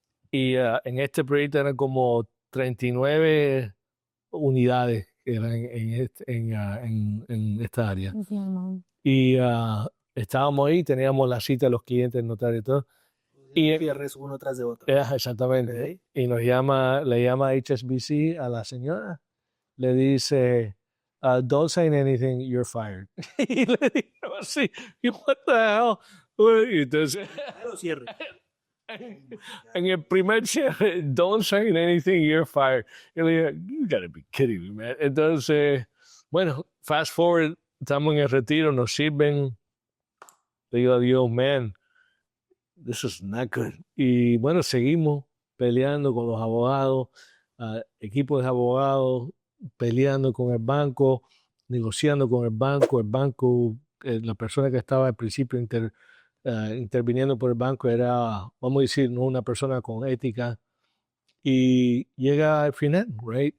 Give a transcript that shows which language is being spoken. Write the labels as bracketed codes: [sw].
[es] Y en este proyecto eran como 39 unidades que eran en esta área. Sí, hermano. Y estábamos ahí, teníamos la cita de los clientes, el notario y todo. Y cierres uno tras de otro. exactamente. Okay. Y le llama HSBC a la señora, le dice, [en] don't say anything, you're fired. [es] Y le dijo así, [en] what the hell? [es] Y entonces, Cierre. [en] en el primer cierre, don't say anything, you're fired. Y le dije, you gotta be kidding me, man. [es] Entonces, bueno, [en] fast forward, [es] estamos en el retiro, nos sirven. [en] Le digo a Dios, man, this is not good. [es] Y bueno, seguimos peleando con los abogados, equipos de abogados, peleando con el banco, negociando con el banco, la persona que estaba al principio interviniendo por el banco era, vamos a decir, no una persona con ética, y llega al final, right?